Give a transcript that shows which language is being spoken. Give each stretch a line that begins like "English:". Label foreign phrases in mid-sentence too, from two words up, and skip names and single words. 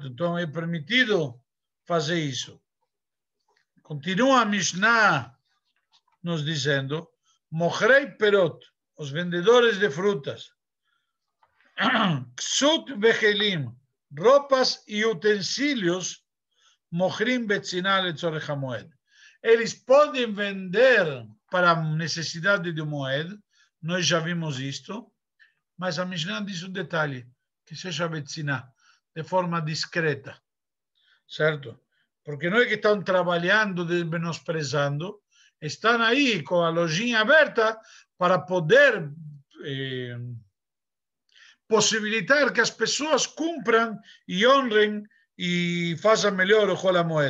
Portuguese: Então é permitido fazer isso. Continua a Mishnah nos dizendo,
Hebrew: מוכרי פירות,
Portuguese: os vendedores de frutas,
Hebrew: כסות וכלים,
Portuguese: roupas e utensílios,
Hebrew: מוכרים בצנעה לצורך המועד.
Portuguese: Eles podem vender para a necessidade do moed, nós já vimos isto, mas a Mishnah diz um detalhe, que seja betzinah, de forma discreta, certo? Porque não é que estão trabalhando menosprezando, estão aí com a lojinha aberta para poder possibilitar que as pessoas cumpram e honrem e façam melhor o Chol HaMoed.